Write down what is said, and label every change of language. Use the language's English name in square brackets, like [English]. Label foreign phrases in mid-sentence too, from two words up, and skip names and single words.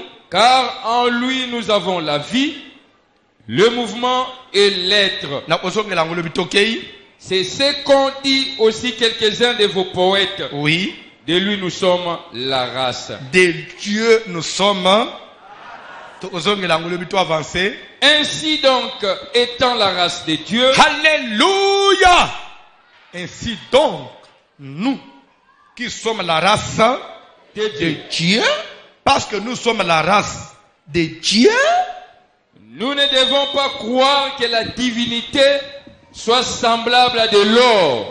[French] Car en lui nous avons la vie, le mouvement et l'être. [Lingala] nakozongela ngolobi tokei. [French] C'est ce qu'ont dit aussi quelques-uns de vos poètes. Oui, De lui nous sommes la race. de Dieu nous sommes. [Lingala] Tokozongela ngolobi to avance. [French] Ainsi donc, étant la race de Dieu, Alléluia. Ainsi donc, nous qui sommes la race de Dieu, parce que nous sommes la race de Dieu, nous ne devons pas croire que la divinité soit semblable à de l'or.